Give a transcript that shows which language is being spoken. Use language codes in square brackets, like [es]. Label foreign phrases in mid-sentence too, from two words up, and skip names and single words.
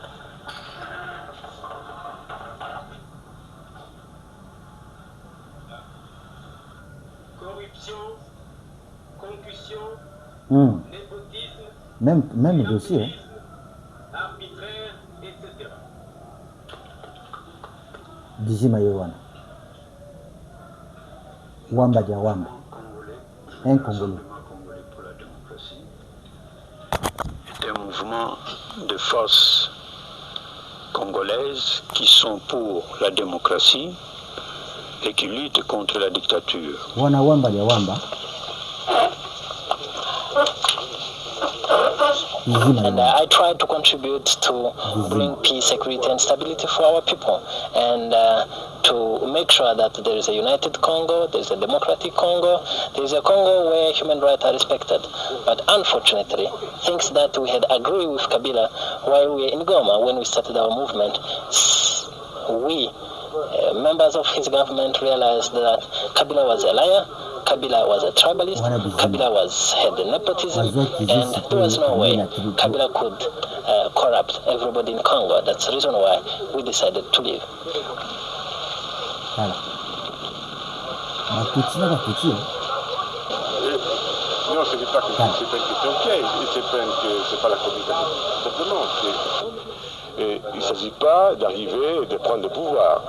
[fr] Corruption, concussion, népotisme, même dossier. Arbitraire, etc. Dizima Yowana. Wamba dia Wamba. Un Congolais. Pour la démocratie. Des mouvements de forces congolaises qui sont pour la démocratie et qui luttent contre la dictature. Wana Wamba dia Wamba. [en] And I try to contribute to bring peace, security, and stability for our people, and to make sure that there is a united Congo, there is a democratic Congo, there is a Congo where human rights are respected. But unfortunately, things that we had agreed with Kabila while we were in Goma when we started our movement, we members of his government realized that Kabila was a liar, Kabila was a tribalist, Kabila had nepotism, and there was no way Kabila could corrupt everybody in Congo. That's the reason why we decided to leave. [fr] Voilà. Non, ce n'est pas que c'est pas une question piège, c'est pas la communication. Simplement, il ne s'agit pas d'arriver et de prendre le pouvoir.